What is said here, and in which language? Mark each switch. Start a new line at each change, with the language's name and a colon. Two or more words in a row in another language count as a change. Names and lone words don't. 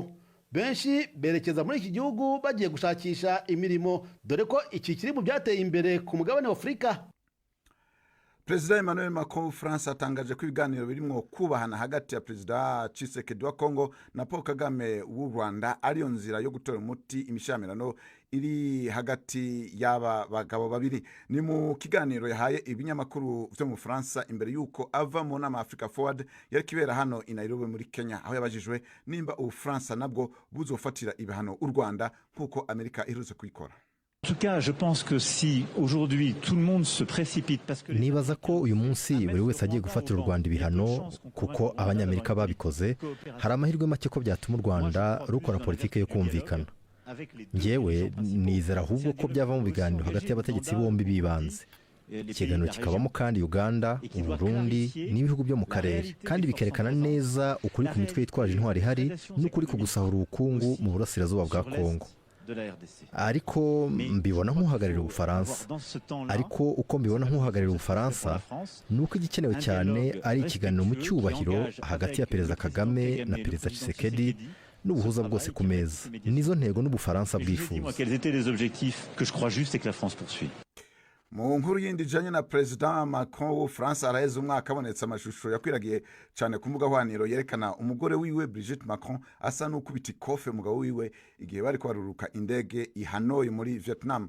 Rundi: Benshi berekeza muri iki gihugu bagiye gushakisha imirimo, dore ko iki kiri mu byateye imbere ku mugabane wa Afurika. Perezida Emmanuel Macron w'Ubufaransa atangaje ko ibiganiro birimo kubahana hagati ya Perezida Tshisekedi wa Kongo na Paul Kagame w'u Rwanda ariyo nzira yo gutora umuti imishamirano iri hagati y'aba bagabo babiri. Ni mu kiganiro yahaye ibinyamakuru byo mu Bufaransa imbere yuko ava mu nama Africa Forward yari kibera hano i Nairobi muri Kenya, aho yabajijwe nimba Ubufaransa nabwo buzofatira ibihano u Rwanda nkuko Amerika iherutse kubikora.
French: En tout cas, je pense que si aujourd'hui tout le monde se précipite parce que
Kinyarwanda: nibaza ko uyu munsi buri wese agiye gufatira u Rwanda ibihano kuko abanyamerika babikoze, hari amahirwe make ko byatuma u Rwanda rukora politike yo kumvikana. Njyewe nizera ahubwo ko byava mu biganiro hagati y'abategetsi bombi bibanze. Ikiganiro kikabamo kandi Uganda, Burundi n'ibihugu byo mu karere, kandi bikerekana neza ukuri ku mitwe yitwaje intwari ihari n'ukuri ku gusahura ubukungu mu burasirazuba bwa Kongo. Ariko mbibona nk'uhagararira Ubufaransa. Ariko uko mbibona nk'uhagararira Ubufaransa ni uko igikenewe cyane ari ikiganiro mu cyubahiro hagati ya Perezida Kagame na Perezida Tshisekedi n'ubuhuza bwose ku meza. Nizo ntego n'Ubufaransa bwifuza.
Rundi: Mu nkuru yindi ijanye na Perezida Macron w'Ubufaransa araheze umwaka abonetse amashusho yakwiragiye cyane ku mbuga hwaniro yerekana umugore wiwe Brigitte Macron asa n'ukubita ikofe umugabo wiwe igihe bari kwaruruka indege i Hanoi muri Vietnam.